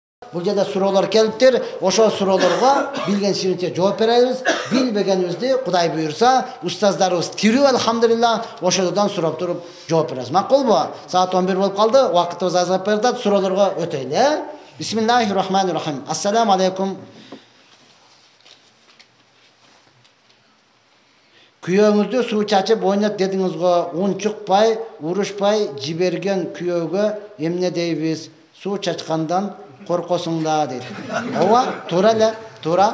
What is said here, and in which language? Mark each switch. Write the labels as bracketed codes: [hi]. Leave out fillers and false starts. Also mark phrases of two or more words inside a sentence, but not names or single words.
[ky] Бул жерде суроолор келиптир. Ошол суроолорго билгенчиликче жооп беребиз. Билбегенибизди Кудай буйрса, устаздарыбыз тирүү алхамдулилlah, ошолордон сурап туруп жооп беребиз. Макулбу? Саат 11 болуп калды. Убактыбыз азап берди. Суроолорго өтөйлү. [ar] بسم الله الرحمن الرحيم. السلام عليكم. [ky] Kүйөөңүздү суу чачып ойнот дедиңиз го, унчукпай, урушпай жиберген күйөөгө эмне дейбиз? Суу чачкандан коркосуң да дейт. Ооба, туура эле, туура.